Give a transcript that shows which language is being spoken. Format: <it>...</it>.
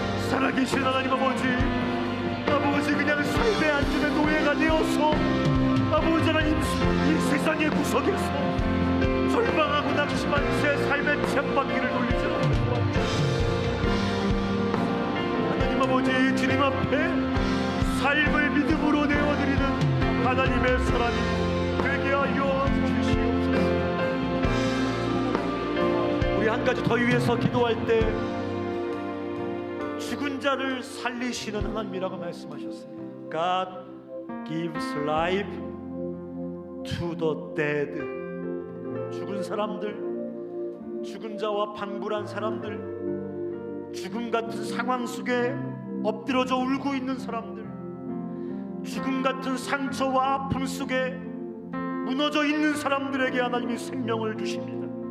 <ko>살아계신 하나님 아버지, 아버지 그냥 삶의 안전의 노예가 되어서 아버지 하나님 이 세상의 구석에서 절망하고 낙심한 제 삶의 쳇바퀴를 돌리지 않고 하나님 아버지, 주님 앞에 삶을 믿음으로 내어드리는 하나님의 사람이 되게 하여 주시옵소서. 우리 한 가지 더 위해서 기도할 때 죽은 자를 살리시는 하나님이라고 말씀하셨습니다.</ko> <en>God gives life to the dead.</en> <ko>죽은 사람들, 죽은 자와 방불한 사람들, 죽음 같은 상황 속에 엎드려져 울고 있는 사람들, 죽음 같은 상처와 아픔 속에 무너져 있는 사람들에게 하나님이 생명을 주십니다.</ko>